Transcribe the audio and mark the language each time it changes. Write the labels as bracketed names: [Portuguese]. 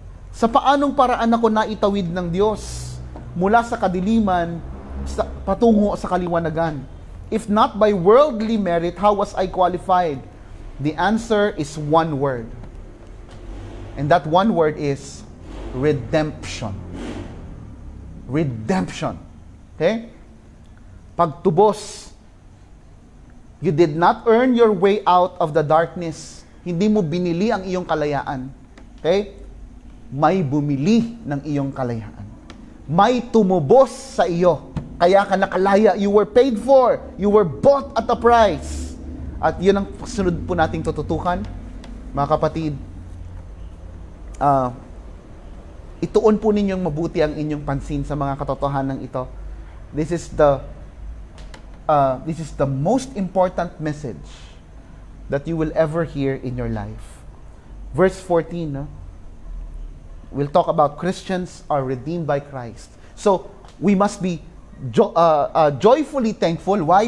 [Filipino] Sa paanong paraan ako naitawid ng Diyos mula sa kadiliman patungo sa kaliwanagan? [English] If not by worldly merit, how was I qualified? The answer is one word. And that one word is redemption. Redemption. Okay? [Filipino] Pagtubos. [English] You did not earn your way out of the darkness. [Filipino] Hindi mo binili ang iyong kalayaan. Okay? May bumili ng iyong kalayaan. May tumubos sa iyo. Kaya ka nakalaya. [English] You were paid for. You were bought at a price. [Filipino] At yun ang sunod po nating tututukan, mga kapatid. Ituon po ninyong mabuti ang inyong pansin sa mga katotohanan ito. [English] This is the most important message that you will ever hear in your life. Verse 14, no? We'll talk about Christians are redeemed by Christ. So, we must be joyfully thankful. Why?